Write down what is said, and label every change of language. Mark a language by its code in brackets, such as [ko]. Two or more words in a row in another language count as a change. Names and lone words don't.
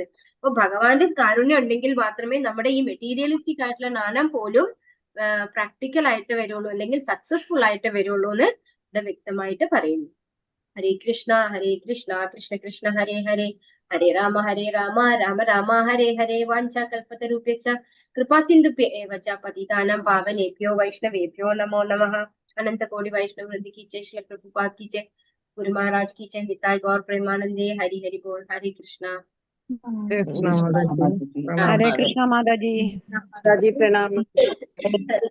[ml] അപ്പൊ ഭഗവാന്റെ കാരുണ്യം ഉണ്ടെങ്കിൽ മാത്രമേ നമ്മുടെ ഈ മെറ്റീരിയലിസ്റ്റിക് ആയിട്ടുള്ള നാണം പോലും പ്രാക്ടിക്കൽ ആയിട്ട് വരുള്ളൂ, അല്ലെങ്കിൽ സക്സസ്ഫുൾ ആയിട്ട് വരുള്ളൂ എന്ന് ഇവിടെ വ്യക്തമായിട്ട് പറയുന്നു. [sa] हरे कृष्ण कृष्ण कृष्ण हरे हरे, हरे राम राम राम हरे हरे. वाञ्चाकल्पतरूप्यश्च कृपा सिन्धुभ्य एव च पतितानां पावनेभ्यो वैष्णवेभ्यो नमो नमः. [hi] अनंत कोटि वैष्णव वृंद की जय, श्री प्रभुपाद की जय, गुरु महाराज की जय, निताय गौर प्रेमानंदे। हरि हरि बोल। हरे कृष्णा। कृष्ण माता जी, हरे कृष्णा माता जी। माता जी प्रणाम।